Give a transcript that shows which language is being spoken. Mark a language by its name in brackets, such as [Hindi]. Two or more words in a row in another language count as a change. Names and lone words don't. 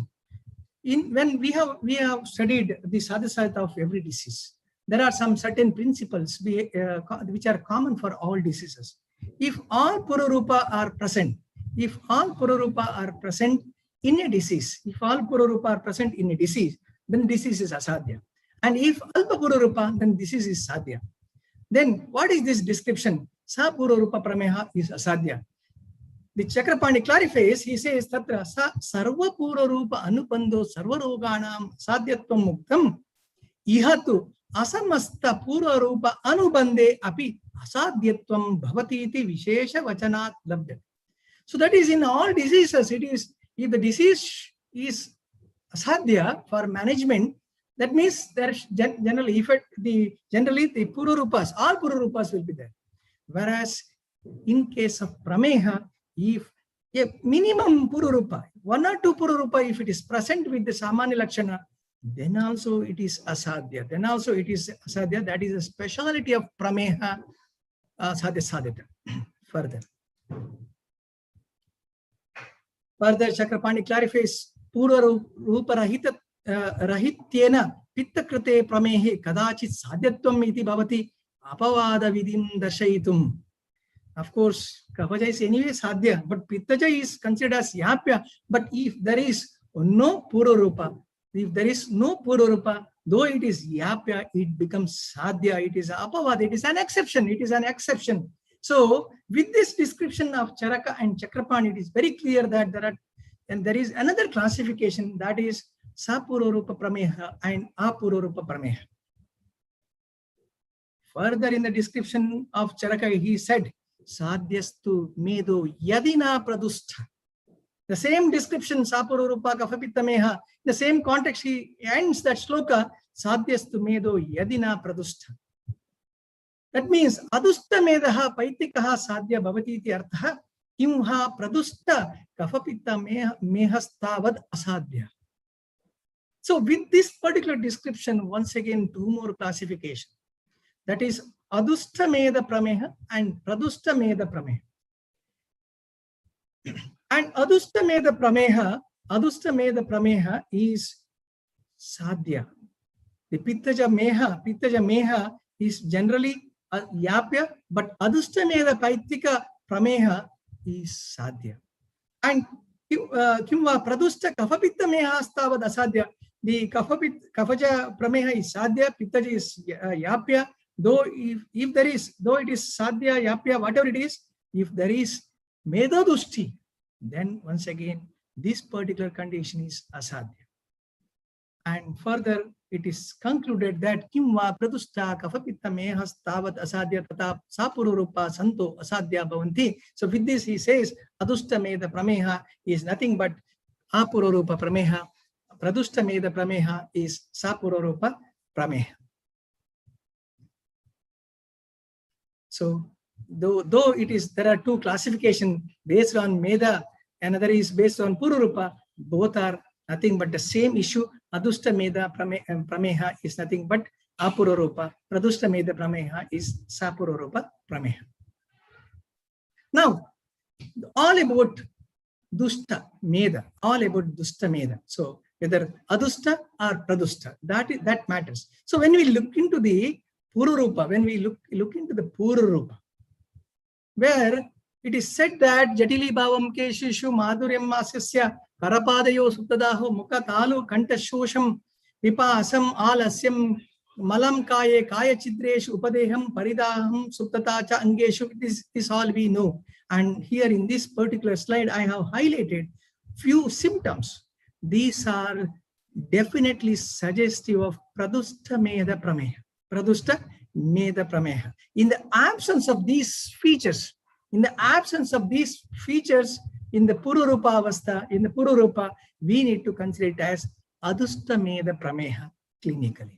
[English] When we have studied the sadhya of every disease, there are some certain principles which are common for all diseases. If all pururupa are present, in a disease, then disease is asadhya. And if [Sanskrit] alpa pururupa, [English] then disease is sadhya. Then what is this description? [Sanskrit] Sa pururupa prameha [English] is asadhya. The Chakrapani clarifies, he says, [Sanskrit] Tatra sa sarva pururupa anupando sarva roganam sadhyatvam muktam ihatu asamasta pururupa anubande api asadhyatvam bhavati iti vishesha vachanat labdhyate. [English] So that is in all diseases, it is, if the disease is asadhya for management, that means there generally the pururupas, all pururupas will be there. Whereas in case of prameha, if a minimum pururupa, 1 or 2 pururupa, if it is present with the [Sanskrit] samanya lakshana, [English] then also it is asadhya. That is a speciality of [Sanskrit] prameha sadhyata. [English] Further, Chakrapani clarifies, [Sanskrit] pura rupa rahityena pittakrite pramehe kadachit sadhyatvam iti bhavati apavada vidim darshayitum. [English] Of course, kafaja is anyway sadhya, but pittaja is considered as yapya. But if there is no pururupa, though it is yapya, it becomes sadhya. It is apavada. It is an exception. So, with this description of Charaka and Chakrapani, it is very clear that there is another classification, that is [Sanskrit] sapururupa prameha [English] and [Sanskrit] apururupa prameha. [English] Further in the description of Charaka, he said, [Sanskrit] sadhyastu medo yadina pradustha. [English] The same description, [Sanskrit] sapururupa kafapitta meha, [English] the same context, he ends that shloka, [Sanskrit] sadhyastu medo yadina pradustha. [English] That means, [Sanskrit] adusta medaha paitikaha sadhya bhavati iti artha, kimha pradusta kafapitta mehastavad asadhya. [English] So with this particular description, once again, 2 more classifications. That is [Sanskrit] adusta meda prameha [English] and [Sanskrit] pradusta meda prameha. [English] And [Sanskrit] adusta meda prameha [English] is sadhya. The [Sanskrit] pittaja meha [English] is generally yapya, but [Sanskrit] adusta meda paitika prameha [English] is sadhya. [Sanskrit] And kimva pradusta kafapitta meha astavad asadhya. [English] The [Sanskrit] kafaja prameha [English] is sadhya, pittaja is yapya. Though it is sadhya, yapya, whatever it is, if there is medadushti, then once again this particular condition is asadhya. And further, it is concluded that [Sanskrit] kimva pradusta kafapitta mehas tavat asadhya tata sapururupa santo asadhya bhavanti. [English] So with this he says [Sanskrit] adusta meda prameha [English] is nothing but [Sanskrit] apururupa prameha. Pradusta meda prameha [English] is [Sanskrit] sapururupa prameha. [English] So though there are 2 classifications based on meda, another is based on pururupa, both are nothing but the same issue. [Sanskrit] Adusta meda prameha [English] is nothing but Apururupa. [Sanskrit] Pradushta Meda Prameha [English] is [Sanskrit] Sapururupa Prameha. [English] Now, all about [Sanskrit] Dushta Meda, [English] all about [Sanskrit] Dushta Meda. [English] So whether Adushta or Pradushta, that matters. So when we look into the Pururupa, when we look into the Pururupa, where it is said that [Sanskrit] Jatili Bhavam Keshishu Madhuryam Masasya Karapadayo Suptadaho Mukha Talu Kanta Shosham Vipasam Alasyam Malam Kaye Kaya Chidreshu Upadeham Paridaham Suptatacha Angeshu. [English] This all we know. And here in this particular slide, I have highlighted few symptoms. These are definitely suggestive of [Sanskrit] Pradushta Meda Prameha. Pradushta Meda Prameha. [English] In the absence of these features, in the [Sanskrit] Pururupa Avastha, [English] in the Pururupa, we need to consider it as [Sanskrit] Adushta Meda Prameha [English] clinically.